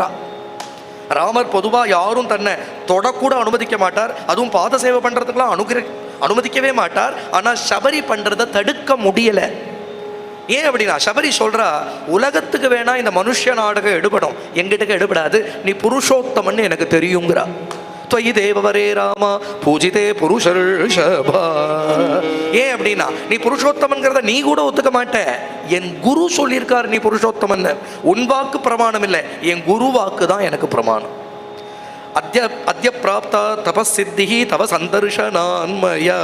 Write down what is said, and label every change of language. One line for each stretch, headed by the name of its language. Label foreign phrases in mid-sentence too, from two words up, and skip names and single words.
Tamil: ராமர் பொதுவாக யாரும் தன்னை தொடக்கூட அனுமதிக்க மாட்டார். அதுவும் பாத சேவை பண்றதுக்கெல்லாம் அனுமதிக்கவே மாட்டார். ஆனால் சபரி பண்றதை தடுக்க முடியலை. ஏன் அப்படின்னா சபரி சொல்றா, உலகத்துக்கு வேணா இந்த மனுஷ நாடகம் எடுபடும், எங்கிட்ட எடுபடாது, நீ புருஷோத்தமன் எனக்கு தெரியுங்கிறா.
Sanskrit: त्वयि देववरे रामा पूजिते पुरुषर्षभ.
Tamil: ஏன் அப்படின்னா நீ புருஷோத்தமன்கிறத நீ கூட ஒத்துக்க மாட்ட, என் குரு சொல்லியிருக்கார் நீ புருஷோத்தமன். உன் வாக்கு பிரமாணம் இல்லை, என் குரு வாக்கு தான் எனக்கு பிரமாணம்.
Sanskrit: अद्य प्राप्ता तपसिद्धि तव सन्दर्शनान्मया.